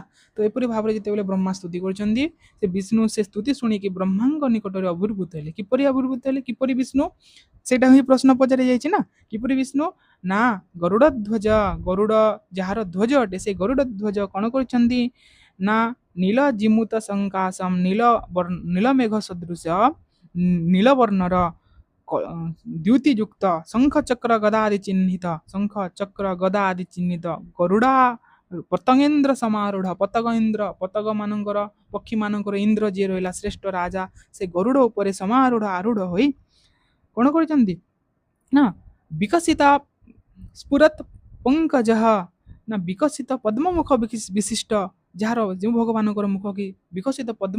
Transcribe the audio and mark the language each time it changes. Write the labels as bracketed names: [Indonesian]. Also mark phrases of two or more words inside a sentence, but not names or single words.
[Odia] ତ ଏପରି ଭାବରେ ଯେତେ ବେଳେ ବ୍ରହ୍ମା ସ୍ତୁତି କରୁଛନ୍ତି, ସେ ବିଷ୍ଣୁ ସେ ସ୍ତୁତି ଶୁଣି କି ବ୍ରହ୍ମାଙ୍କ ନିକଟ ରେ ଆବିର୍ଭୂତ ହେଲେ। କିପରି ଆବିର୍ଭୂତ ହେଲେ, କିପରି ବିଷ୍ଣୁ, ସେଟା ହିଁ ପ୍ରଶ୍ନ ପଚାରେ ଯାଉଛି ନା, କିପରି ବିଷ୍ଣୁ ନା, ଗରୁଡ଼ ଧ୍ୱଜ, ଗରୁଡ଼ ଯାହାର ଧ୍ୱଜ ଅଟେ, ସେ ଗରୁଡ଼ ଧ୍ୱଜ କଣ କରୁଛନ୍ତି ନା, [Sanskrit] नील जिमुत संकाशम [Odia] ନୀଳ ମେଘ ସଦୃଶ ନୀଳବର୍ଣ୍ଣର ଦ୍ୟୁତିଯୁକ୍ତ ଶଙ୍ଖ ଚକ୍ର ଗଦା ଆଦି ଚିହ୍ନିତ ଶଙ୍ଖ ଚକ୍ର ଗଦା ଆଦି ଚିହ୍ନିତ [Sanskrit] ଗରୁଡ଼ା ପତଙ୍ଗେନ୍ଦ୍ର [Odia] ସମାରୂଢ ପତଙ୍ଗ ଇନ୍ଦ୍ର ପତଙ୍ଗ ମାନଙ୍କର ପକ୍ଷୀ ମାନଙ୍କର ଇନ୍ଦ୍ର ଯିଏ ରହିଲା ଶ୍ରେଷ୍ଠ ରାଜା ସେ ଗରୁଡ଼ ଉପରେ ସମାରୂଢ ଆରୂଢ ହୋଇ କଣ କରିଛନ୍ତି ନା [Sanskrit] ବିକଶିତ ସ୍ଫୁରତ୍ ପଙ୍କଜଃ [Odia] ନା ବିକଶିତ ପଦ୍ମମୁଖ ବିଶିଷ୍ଟ ଯାହାର ଯେଉଁ ଭଗବାନଙ୍କର ମୁଖ କି ବିକଶିତ ପଦ୍ମ